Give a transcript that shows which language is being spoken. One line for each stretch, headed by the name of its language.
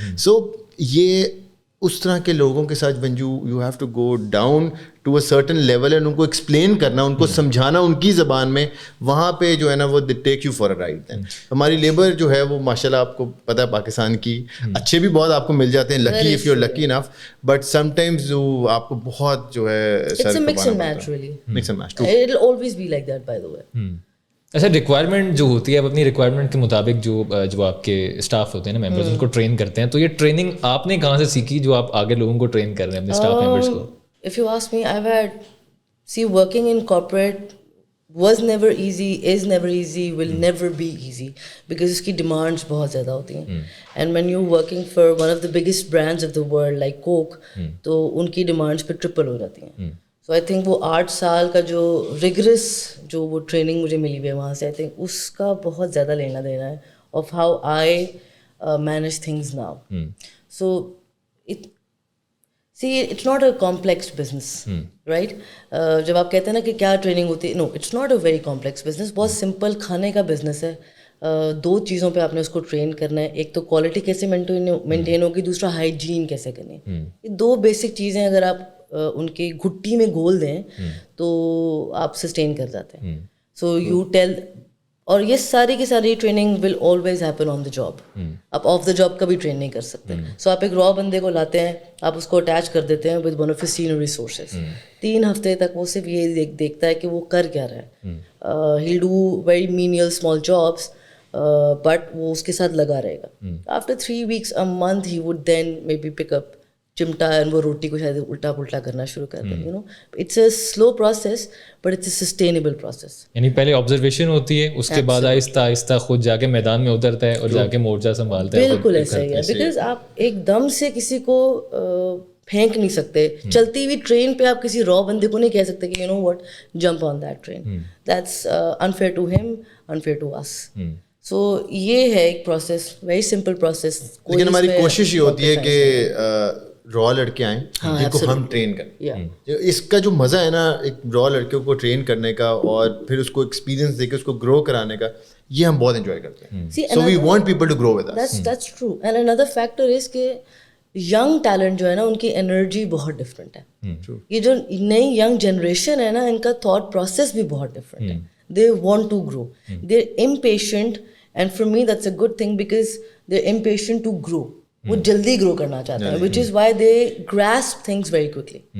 Urdu: سو یہ اس طرح کے لوگوں کے ساتھ
English: when you have to go down to a certain level and
Urdu: ان کو ایکسپلین کرنا, ان کو سمجھانا ان کی زبان میں, وہاں پہ جو ہے نا وہ
English: Take you for a ride.
Urdu: ہماری لیبر جو ہے وہ ماشاء اللہ آپ کو پتہ ہے پاکستان کی اچھے بھی بہت آپ کو مل جاتے ہیں,
English: lucky if you are lucky enough, but sometimes
Urdu: آپ کو بہت جو ہے
English: mix and match really. Mix and match. It will always be like that by the way.
Urdu: اچھا, ریکوائرمنٹ جو ہوتی ہے, آپ اپنی ریکوائرمنٹ کے مطابق جو آپ کے اسٹاف ہوتے ہیں نا, ممبرز, ان کو ٹرین کرتے ہیں, تو یہ ٹریننگ آپ نے کہاں سے سیکھی جو آپ آگے لوگوں کو ٹرین کر رہے ہیں اپنے اسٹاف ممبرس کو؟
English: If you ask me, I've had working in corporate was never easy, is never easy, will never be easy, because
Urdu: اس کی ڈیمانڈس بہت زیادہ ہوتی ہیں.
English: And when you're working for one of the biggest brands of the world like Coke,
Urdu: تو ان کی demands پہ triple ہو جاتی ہیں. سو آئی تھنک وہ 8 سال کا جو ریگرس جو وہ ٹریننگ مجھے ملی ہوئی ہے وہاں سے, آئی تھنک اس کا بہت زیادہ لینا دینا ہے
English: Of how I manage things now. So it's not a complex business, right.
Urdu: جب آپ کہتے ہیں نا کہ کیا ٹریننگ ہوتی ہے,
English: No it's not a very complex business.
Urdu: بہت سمپل کھانے کا بزنس ہے. 2 چیزوں پہ آپ نے اس کو ٹرین کرنا ہے. ایک تو کوالٹی کیسے مینٹین ہوگی, دوسرا ہائیجین کیسے کرنی ہے. یہ 2 بیسک چیزیں اگر آپ ان کی گھٹی میں گھول دیں تو آپ سسٹین کر جاتے ہیں. سو یو ٹیل اور یہ ساری کی ساری training
English: Will always happen on the job.
Urdu: آپ آف دا جاب کا بھی ٹرین نہیں کر سکتے. سو آپ ایک را بندے کو لاتے ہیں, آپ اس کو اٹیچ کر دیتے ہیں
English: With one of his senior resources.
Urdu: 3 ہفتے تک وہ صرف یہ دیکھتا ہے کہ وہ کر کیا رہا ہے.
English: he'll do very menial small jobs but
Urdu: وہ اس کے ساتھ لگا رہے گا.
English: after 3 weeks a month he would then maybe pick up
Urdu: چمٹا and وہ روٹی کو شاید الٹا پلٹا کرنا شروع کر دیں.
English: You know it's a slow process but it's a sustainable process.
Urdu: یعنی پہلے آبزرویشن ہوتی ہے, اس کے بعد آہستہ آہستہ خود جا کے میدان میں اترتا ہے اور جا کے مورچہ سنبھالتا ہے. بالکل ایسا ہی ہے, بیکاز آپ ایک دم سے کسی کو پھینک نہیں سکتے. چلتی ہوئی ٹرین پہ آپ کسی را بندے کو نہیں کہہ سکتے کہ
English: You know what jump on that train. That's unfair to him, unfair to us. So
Urdu: یہ ہے ایک پروسیس,
English: Very simple process.
Urdu: لیکن ہماری کوشش یہ ہوتی ہے کہ را لڑکے آئیں جن کو ہم ٹرین کریں. اس کا جو مزہ ہے نا ایک را لڑکیوں کو ٹرین کرنے کا اور پھر اس کو ایکسپیرینس دے کے اس کو گرو کرانے کا, یہ ہم بہت انجوائے کرتے ہیں.
English: So we want people to grow with us. That's true. And another factor is
Urdu: کہ ینگ ٹیلنٹ جو ہے نا ان کی انرجی بہت ڈفرینٹ ہے. یہ جو نئی ینگ جنریشن ہے نا ان کا تھاٹ پروسیس بھی بہت ڈفرینٹ ہے.
English: They want to grow, they are impatient, and for me that's a good thing because they are impatient to grow.
Urdu: وہ جلدی گرو کرنا چاہتے ہیں,
English: Which is why they grasp things very quickly.